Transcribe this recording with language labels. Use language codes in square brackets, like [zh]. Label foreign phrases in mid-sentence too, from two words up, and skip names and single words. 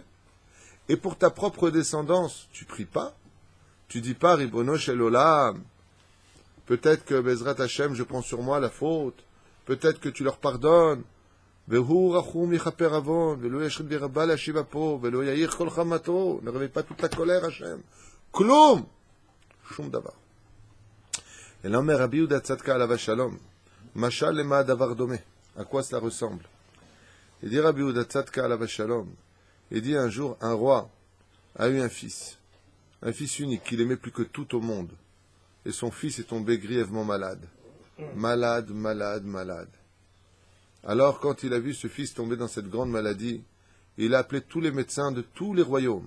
[fr] Et pour ta propre descendance, tu pries pas. Tu dis pas, [he] ריבונו של עולם, [fr] peut-être que [he] בעזרת השם, [fr] je prends sur moi la faute. Peut-être que tu leur pardonnes. Ne réveille pas toute la colère, Hashem. [he] כלום. שום דבר. [fr] Et l'homme Rabbi Yehuda Tzadka [he] עליו השלום. משל למה דבר דומה. [fr] À quoi cela ressemble? Il dit Rabbi Yehuda Tzadka [he] עליו השלום. [fr] Il dit un jour, un roi a eu un fils unique qu'il aimait plus que tout au monde. Et son fils est tombé grièvement malade. Malade. Alors, quand il a vu ce fils tomber dans cette grande maladie, il a appelé tous les médecins de tous les royaumes.